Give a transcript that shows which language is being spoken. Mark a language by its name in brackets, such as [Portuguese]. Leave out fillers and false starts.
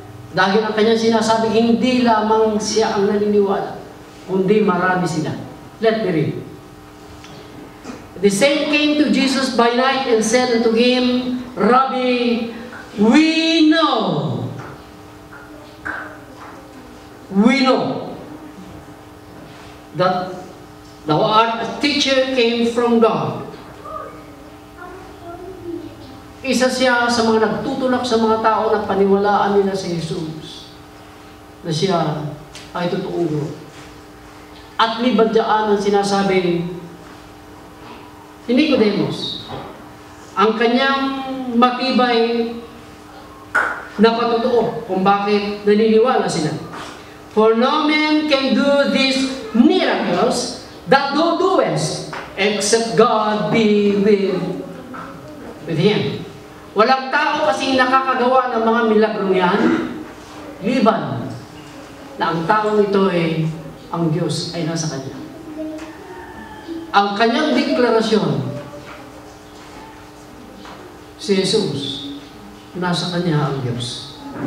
[Filipino] Dahil ang kanyang sinasabi, hindi lamang siya ang naniniwala, kundi marami sila. [English] Let me read. The same came to Jesus by night and said unto him, Rabbi, we know that thou art a teacher came from God. [Filipino] Isa siya sa mga nagtutulak sa mga tao na paniwalaan nila si Jesus na siya ay totoong guro. At libadyaan ang sinasabi ni Nicodemus, ang kanyang matibay na patotoo kung bakit naniniwala sila. [English] For no man can do this miracles that thou doest, except God be with him. [Filipino] Walang tao kasing nakakagawa ng mga milagrong yan, liban na ang taong ito ay ang Diyos ay nasa kanya. Ang kanyang deklarasyon, si Jesus, nasa kanya ang Diyos.